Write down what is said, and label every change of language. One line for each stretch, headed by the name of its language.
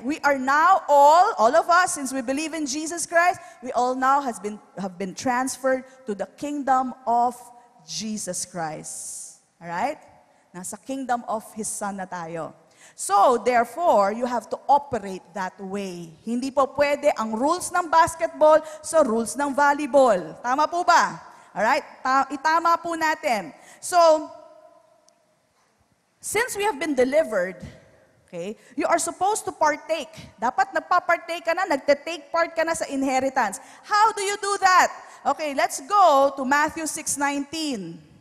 English: We are now all of us, since we believe in Jesus Christ, we all now have been transferred to the kingdom of Jesus Christ. Alright?
Filipino: Nasa kingdom of His Son na tayo.
English: So, therefore, you have to operate that way.
Filipino: Hindi po pwede ang rules ng basketball sa rules ng volleyball. Tama po ba? Alright? Itama po natin.
English: So, since we have been delivered, okay, you are supposed to partake.
Filipino: Dapat nagpa-partake ka na, nagte-take part ka na sa inheritance.
English: How do you do that? Okay, let's go to Matthew 6:19.